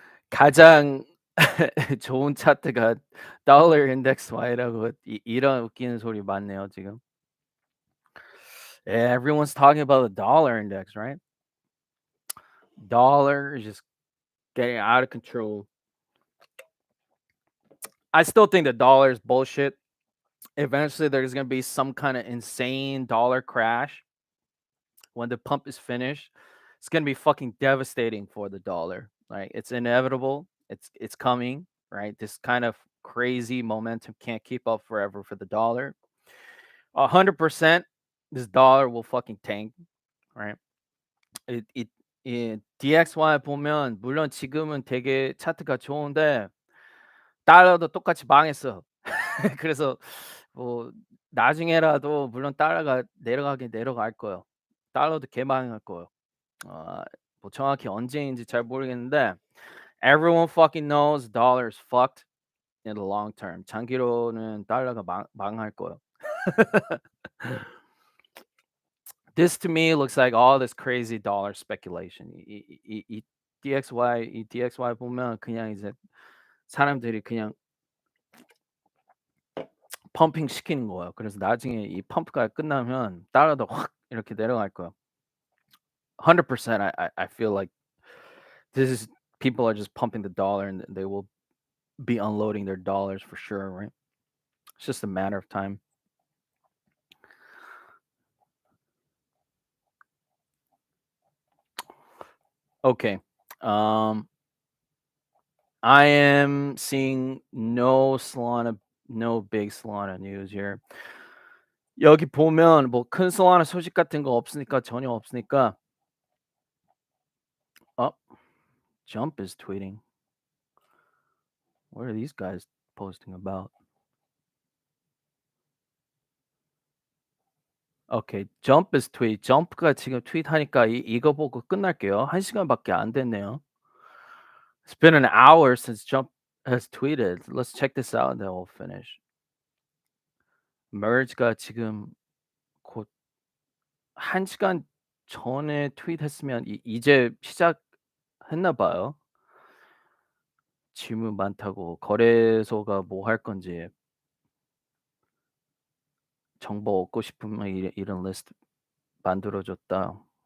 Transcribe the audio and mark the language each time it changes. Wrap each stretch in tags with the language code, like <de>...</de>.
<ko>가장 좋은 차트가 달러 인덱스 Y라고 이런 웃기는 소리 많네요, 지금.</ko> <en>Yeah, everyone's talking about the dollar index, right? Dollar is just getting out of control. I still think the dollar is bullshit. Eventually, there's going to be some kind of insane dollar crash when the pump is finished. It's going to be fucking devastating for the dollar. Right? It's inevitable. It's coming. Right? This kind of crazy momentum can't keep up forever for the dollar. 100%, this dollar will fucking tank. Right?</en> <ko>이 DXY 보면 물론 지금은 되게 차트가 좋은데 달러도 똑같이 망했어. 그래서 뭐 나중에라도 물론 달러가 내려가긴 내려갈 거예요. 달러도 개망할 거예요. 뭐 정확히 언제인지 잘 모르겠는데</ko> <en>everyone fucking knows dollar is fucked in the long term.</en> <ko>장기로는 달러가 망할 거예요.</ko> <en>This to me looks like all this crazy dollar speculation.</en> <ko>이 DXY 보면 그냥 이제 사람들이 그냥 펌핑 시키는 거예요. 그래서 나중에 이 펌프가 끝나면 달러도 확 이렇게 내려갈 거예요.</ko> <en>100% I feel like this is people are just pumping the dollar and they will be unloading their dollars for sure, right? It's just a matter of time. Okay. I am seeing no big Solana news here.</en> <ko>여기 보면 뭐 큰 Solana 소식 같은 거 없으니까 전혀 없으니까.</ko> <en>Jump is tweeting. What are these guys posting about? 오케이. Jump is tweet.</en> <ko>Jump가 지금 트윗하니까 이거 보고 끝날게요. 1시간밖에 안 됐네요.</ko> <en>It's been an hour since Trump has tweeted. Let's check this out and then we'll finish.</en> <ko>merge가 지금 곧 1 시간 전에 트윗했으면 이제 시작했나 봐요. 질문 많다고 거래소가 뭐 할 건지 정보 얻고 싶으면 이런 리스트 만들어 줬다.</ko>